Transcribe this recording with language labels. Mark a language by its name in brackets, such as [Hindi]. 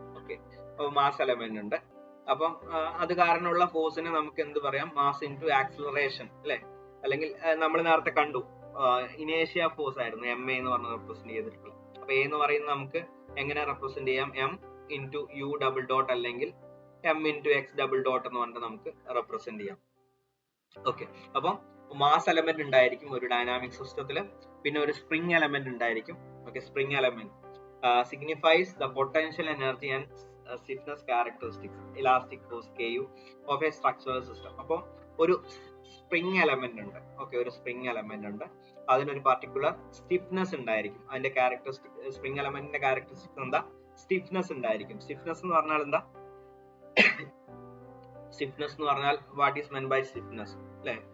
[Malayalam] Okay, അപ്പൊ mass element ഉണ്ട്. അപ്പം അത് കാരണമുള്ള ഫോഴ്സിനെ നമുക്ക് എന്ത് പറയാം, മാസ് ഇൻറ്റു ആക്സിലറേഷൻ അല്ലെ, അല്ലെങ്കിൽ നമ്മൾ നേരത്തെ കണ്ടു ഇനേഷ്യ ഫോഴ്സ് ആയിരുന്നു എം എ എന്ന് പറഞ്ഞ് റെപ്രസെന്റ് ചെയ്തിട്ടുള്ളത്. അപ്പൊ എ എന്ന് പറയുന്നത് നമുക്ക് എങ്ങനെ റെപ്രസെന്റ് ചെയ്യാം, M into U double dot അല്ലെങ്കിൽ M into X double dot എന്ന് പറഞ്ഞിട്ട് നമുക്ക് റെപ്രസെന്റ് ചെയ്യാം. ഓക്കെ, അപ്പം മാസ് എലമെന്റ് ഉണ്ടായിരിക്കും ഒരു ഡൈനാമിക് സിസ്റ്റത്തിൽ. പിന്നെ ഒരു സ്പ്രിംഗ് എലമെന്റ് ഉണ്ടായിരിക്കും. [English] Okay, spring element signifies the potential energy and stiffness characteristics, elastic force Ku of a structural system. [Malayalam] അപ്പോൾ ഒരു സ്പ്രിംഗ് എലമെന്റ് ഉണ്ട്. ഓക്കെ, ഒരു സ്പ്രിംഗ് എലമെന്റ് ഉണ്ട്, അതിനൊരു പർട്ടിക്കുലർ സ്റ്റിഫ്നെസ് ഉണ്ടായിരിക്കും. അതിന്റെ ക്യാരക്ടറിസ്റ്റിക് സ്പ്രിംഗ് എലമെന്റിന്റെ ക്യാരക്ടറിസ്റ്റിക്സ് എന്താ, സ്റ്റിഫ്നെസ് ഉണ്ടായിരിക്കും. സ്റ്റിഫ്നെസ് എന്ന് പറഞ്ഞാൽ എന്താ, സ്റ്റിഫ്നെസ് എന്ന് പറഞ്ഞാൽ [English] what is meant by stiffness [Malayalam] അല്ലെ.